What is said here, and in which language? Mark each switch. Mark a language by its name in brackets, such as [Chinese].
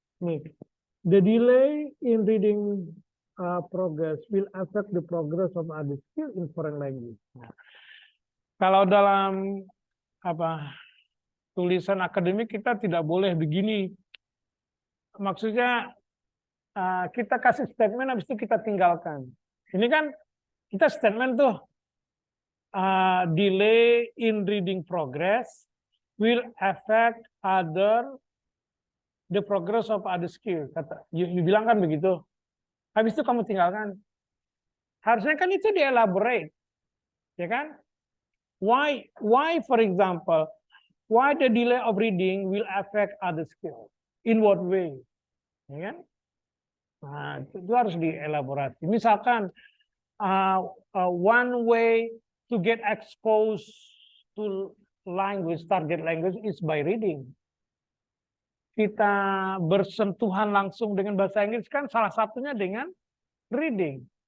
[English] Nih, the delay in reading progress will affect the progress of other skill in foreign language. [Indonesian] Nah, kalau dalam tulisan akademik kita tidak boleh begini. Maksudnya kita kasih statement habis itu kita tinggalkan. Ini kan kita statement tuh [English] delay in reading progress will affect the progress of other skill. [Indonesian] Kata, you bilang kan begitu. Habis itu kamu tinggalkan. Harusnya kan itu di-elaborate. Ya kan? [English] Why, for example, why the delay of reading will affect other skills? In what way? [Indonesian] Ya kan? Nah, itu harus dielaborasi. Misalkan, [English] one way to get exposed to language, target language is by reading. [Indonesian] Kita bersentuhan langsung dengan bahasa Inggris kan salah satunya dengan reading.